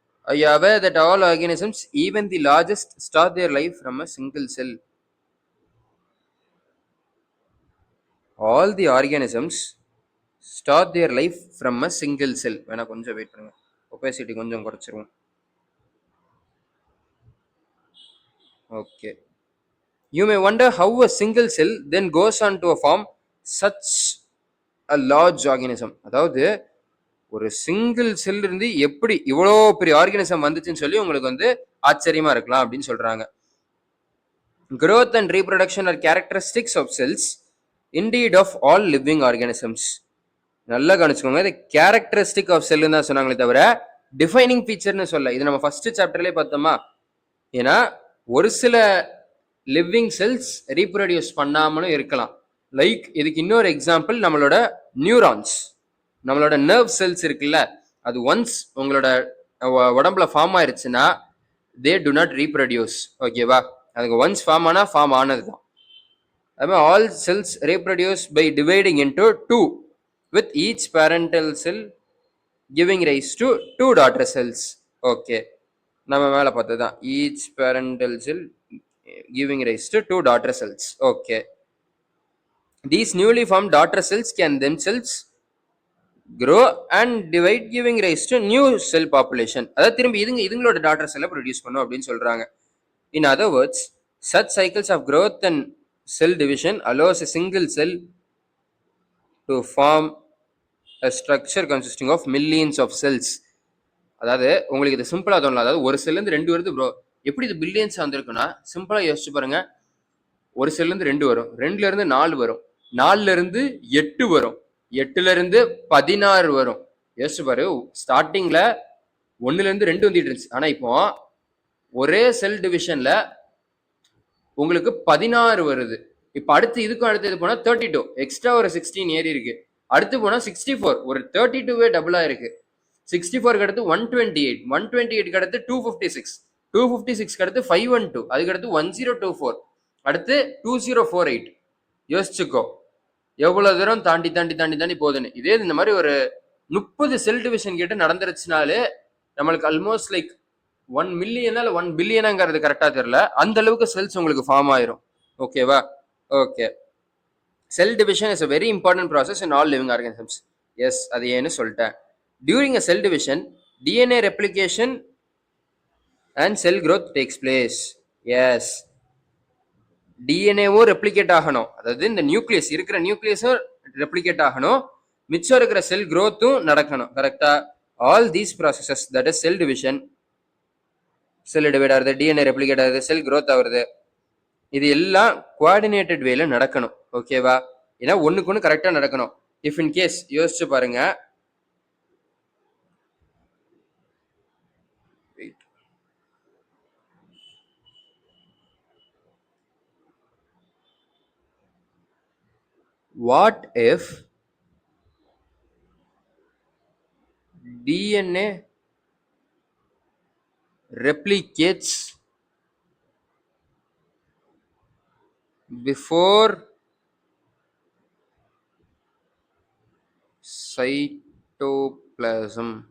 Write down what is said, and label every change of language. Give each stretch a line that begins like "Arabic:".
English: Are you aware that all organisms, even the largest, start their life from a single cell? All the organisms start their life from a single cell.
Tamil: வேணா கொஞ்சம் wait பண்ணுங்க, opacity கொஞ்சம் குறைச்சிருவோம். Okay.
English: You may wonder how a single cell then goes on to form such a large organism.
Tamil: அதாவது ஒரு single cell இருந்து எப்படி இவ்வளோ பெரிய ஆர்கானிசம் வந்துச்சுன்னு சொல்லி உங்களுக்கு வந்து ஆச்சரியமா இருக்கலாம் அப்படின்னு சொல்றாங்க.
English: Growth and reproduction are characteristics of cells, indeed of all living organisms.
Tamil: நல்லா கவனிச்சுக்கோங்க, இது கேரக்டரிஸ்டிக் ஆஃப் செல்லுன்னு தான் சொன்னாங்களே தவிர டிஃபைனிங் ஃபீச்சர்னு சொல்ல. இது நம்ம ஃபர்ஸ்ட் சாப்டர்லேயே பார்த்தோமா? ஏன்னா ஒரு சில லிவிங் செல்ஸ் ரீப்ரொடியூஸ் பண்ணாமலும் இருக்கலாம். லைக் இதுக்கு இன்னொரு எக்ஸாம்பிள் நம்மளோட நியூரான்ஸ், நம்மளோட நர்வ் செல்ஸ் இருக்குல்ல, அது ஒன்ஸ் உங்களோட உடம்புல form ஆயிருச்சுன்னா
English: They do not reproduce.
Tamil: ஓகேவா? அதுக்கு ஒன்ஸ் ஃபார்ம் ஆனா ஃபார்ம் ஆனது தான். அதுமாதிரி
English: All cells reproduce by dividing into 2 with each parental cell giving rise to 2 daughter cells.
Tamil: Okay, நம்ம மேலே பார்த்தது தான்,
English: each parental cell giving rise to 2 daughter cells. Okay, these newly formed daughter cells can themselves grow and divide, giving rise to new cell population.
Tamil: அதாவது திரும்பி இதுங்களோட daughter செல்லை produce பண்ணும் அப்படின்னு சொல்றாங்க.
English: In other words, such cycles of growth and cell division allows a single cell to form a structure consisting of millions of cells.
Tamil: அதாவது உங்களுக்கு இது சிம்பிளா தோணலாம், அதாவது ஒரு செல்ல இருந்து 2 வருது ப்ரோ, எப்படி இது பில்லியன்ஸ் வந்திருக்குன்னா, சிம்பிளா யோசிச்சு பாருங்க. ஒரு செல்ல இருந்து 2 வரும், 2ல இருந்து 4 வரும், 4ல இருந்து 8 வரும், 8ல இருந்து 16 வரும். யோசிச்சு பாரு, ஸ்டார்டிங்ல 1ல இருந்து 2 வந்துட்டு இருந்துச்சு. ஆனா இப்போ ஒரே செல் டிவிஷன்ல உங்களுக்கு 16 வருது. இப்ப அடுத்து இதுக்கும் அடுத்து இது போனா 32, எக்ஸ்ட்ரா ஒரு 16 ஏறி இருக்கு. அடுத்து போனா 64, ஒரு 32வே டபுளா இருக்கு. 64 அடுத்து 128, 128 அடுத்து 256, 256 அடுத்து 512, அதுக்கு அடுத்து 1024, அடுத்து 2048. யோசிச்சுக்கோ எவ்வளவு தூரம் தாண்டி தாண்டி தாண்டி தாண்டி போகுதுன்னு. இதே இந்த மாதிரி ஒரு 30 செல் டிவிஷன் கிட்ட நடந்துருச்சுனாலே நம்மளுக்கு ஆல்மோஸ்ட் லைக் 1 மில்லியனா இல்ல 1 பில்லியனாங்கிறது கரெக்டா தெரியல, அந்த அளவுக்கு செல்ஸ் உங்களுக்கு ஃபார்ம் ஆயிரும். ஓகேவா? Okay.
English: Cell division is a very important process in all living organisms.
Tamil: S, அது ஏன்னு சொல்லிட்டேன்.
English: During a cell division, DNA replication and cell growth takes place. Yes.
Tamil: டிஎன்ஏவும் replicate ஆகணும், அதாவது இந்த நியூக்ளியஸ் இருக்கிற நியூக்ளியஸும் ரெப்ளிகேட் ஆகணும், மிச்சம் இருக்கிற செல் growthம் நடக்கணும். கரெக்டா?
English: all these processes, that is cell division,
Tamil: sell divide ஆகுது, டிஎன்ஏ ரெப்ளிகேட் ஆகுது, செல் growth ஆகுது, இது எல்லாம் கோஆர்டினேட்டட் வேல நடக்கணும். ஓகேவா? ஏன்னா ஒண்ணுக்கு ஒண்ணு கரெக்டா நடக்கணும்.
English: if in case
Tamil: யோசிச்சு பாருங்க,
English: what if DNA replicates before cytoplasm?